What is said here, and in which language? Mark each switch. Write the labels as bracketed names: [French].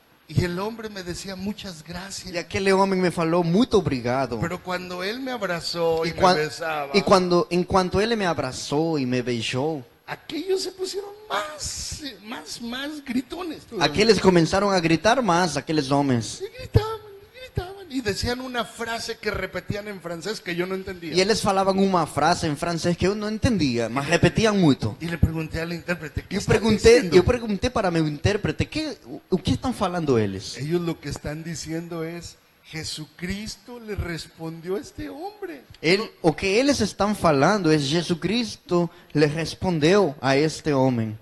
[Spanish] Y el hombre me decía muchas gracias. [Portuguese] E aquele homem me falou, muito obrigado. [Spanish] Pero cuando él me abrazó y [Portuguese] E, [Spanish] me besaba, [Portuguese] enquanto ele me abraçou e me beijou, [Spanish] aquellos se pusieron más gritones. todavía. [Portuguese] aqueles começaram a gritar mais, aqueles homens. [Spanish] Y gritaban. Y decían una frase que repetían en francés que yo no entendía. [Portuguese] E eles falavam uma frase em francês que eu não entendia, mas repetiam muito. [Spanish] Y le pregunté al intérprete, ¿qué [Portuguese] Eu [Spanish] están [Portuguese] perguntei, [Spanish] diciendo? [Portuguese] eu perguntei para meu intérprete, o que estão falando eles? [Spanish] Ellos lo que están diciendo es, Jesucristo le respondió a este hombre. [Portuguese] O que eles estão falando é Jesucristo lhe respondeu a este homem.